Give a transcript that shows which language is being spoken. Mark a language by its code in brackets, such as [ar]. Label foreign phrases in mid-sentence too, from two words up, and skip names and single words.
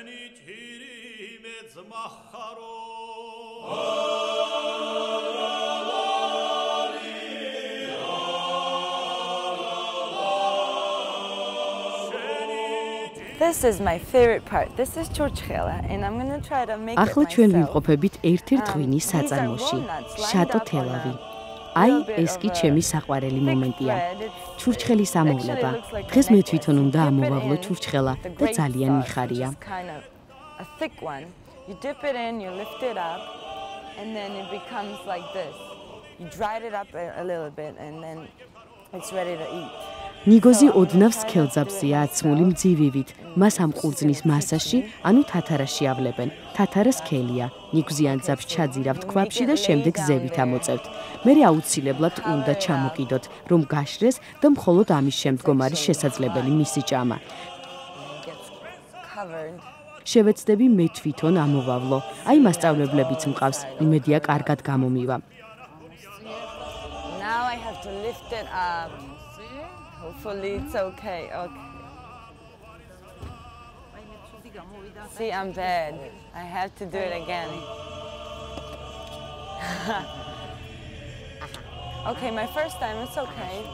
[en] This is my favorite part. This is churchkhela and I'm going to try to make it [ka] ახლა ჩვენ [en] myself. [ka] ვიმყოფებით ერთ-ერთ ღვინის საწარმოში, შატო თელავი. აი, ეს კი ჩემი საყვარელი მომენტია. ჩურჩხელის ამოვლება. დღეს მე თვითონ უნდა ამოვავლო ჩურჩხელა და ძალიან მიხარია. [en] A thick one. You dip it in, you lift it up and then it becomes like this. You dried it up a little bit and then it's ready to eat. [ka] ნიგოზი ოდნავ სქელძაბზეა აცმული მძივივით. მას ამ ყურძნის მასაში, ანუ თათარაში ავლებენ. თათარა სქელია. ნიგზიან ძაბს ჩაძირავთ ქვაბში და შემდეგ ზევით ამოწევთ. მერე აუცილებლად უნდა ჩამოკიდოთ, რომ გაშრეს და მხოლოდ ამის შემდგომ არის შესაძლებელი მისი ჭამა. შევეცდები მე თვითონ ამოვავლო. აი მასწავლებლებიც მყავს, იმედია კარგად გამომივა. [en] Now I have to lift it up. Hopefully it's okay. Okay. See, I'm bad. I have to do it again. Okay, my first time, it's okay.